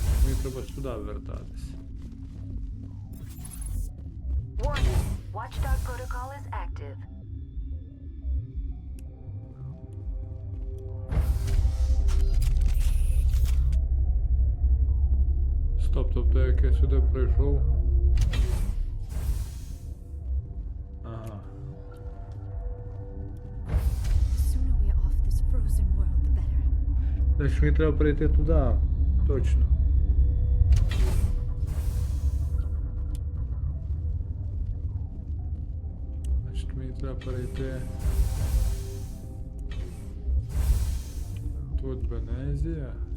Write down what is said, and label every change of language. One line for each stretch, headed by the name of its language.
Ukrainian: Мені треба сюди вертатись.
English: Warning. Watchdog protocol is active.
Ukrainian: Стоп, тобто як я сюди прийшов. Ага.
English: The sooner we're off this frozen world, the better.
Ukrainian: Значить мені треба прийти туди. Точно. Значить мені треба перейти. Тут Венезія.